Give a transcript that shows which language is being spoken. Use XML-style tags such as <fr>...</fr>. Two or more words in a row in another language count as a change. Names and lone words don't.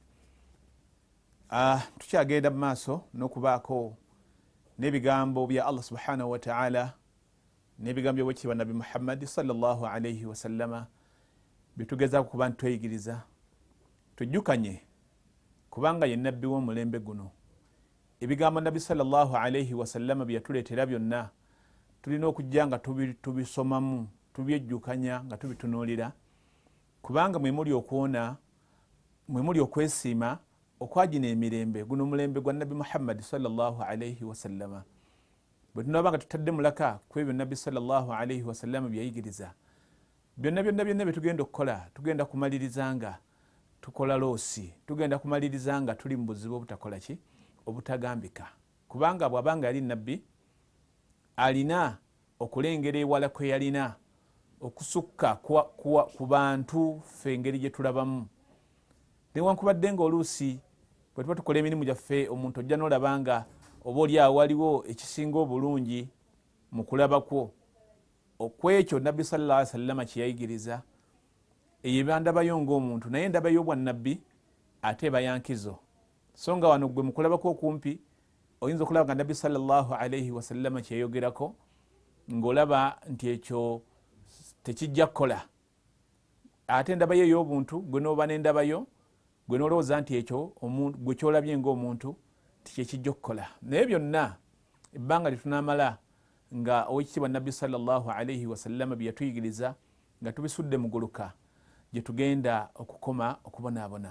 <lg>Tukyagenda mu maaso n'okubaako n'ebigambo bya Allah</lg> <ar>subhanahu wa ta'ala</ar> <lg>n'ebigambo by'owekitiibwa Nabi Muhammad</lg> <ar>sallallahu alayhi wa sallama</ar> <lg>bitugezaako kuba nti tweyigiriza. Tujjukanye kubanga ye nabbi w'omulembe guno, ebigambo Nabi</lg> <ar>sallallahu alayhi wa sallama</ar> <lg>bye yatuleetera byonna tulina okujja nga tubisomamu, tubyejjukanya nga tubitunuulira, kubanga mwe muli okuwona, mwe muli okwesiima okwagina emirembe guno omulembe gwa Nabi Muhammad</lg> <ar>sallallahu alayhi wa sallama.</ar> <lg>Bwe tunaba nga tutadde mulaka ku ebyo Nabi</lg> <ar>sallallahu alayhi wa sallama</ar> <lg>byayigiriza, byonna bye tugenda okukola tugenda kumaliriza nga tukola loosi, tugenda kumaliriza nga tuli mu buzibu obutakola ki, obutagambika. Kubanga bw'abanga yali nabbi alina okulengera ewala kwe yalina okusukka ku bantu ffe engeri gye tulabamu. Newankubadde nga oluusi bwe tuba tukola emirimu gyaffe omuntu ojja n'olaba nga oba oli awo waliwo ekisinga obulungi mu kulaba kwo okwekyo Nabbi</lg> <ar>sallallahu alaihi wasallam</ar> <lg>kye yayigiriza. Eyo bandabayo ng'omuntu naye ndabayo obwannabbi ate bayankizo. So nga wano gwe mu kulaba kwo okumpi oyinza okulaba nga Nabbi</lg> <ar>sallallahu alaihi wasallam</ar> <lg>kye yayogerako ng'olaba nti ekyo tekijja kukola. Ate endabayo ey'obuntu gwe n'oba n'endabayo gwe n'olowooza nti ekyo gwe kyolabye ng'omuntu tikyekijja okukola. Naye byonna ebbanga lyetunaamala nga owekitiibwa Nabbi</lg> <ar>sallallahu alayhi wasallam</ar> <lg>bye yatuyigiriza nga tubisudde mu guluka gye tugenda okukoma okubonaabona.</lg>